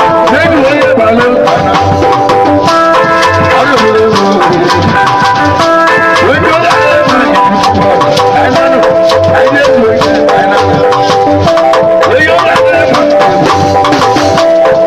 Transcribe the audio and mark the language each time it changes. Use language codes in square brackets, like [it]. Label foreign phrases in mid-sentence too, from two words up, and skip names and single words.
[en] Nde lu ye ba lu. Wa lu lu. We do that. I know. I know. We do that. We do that.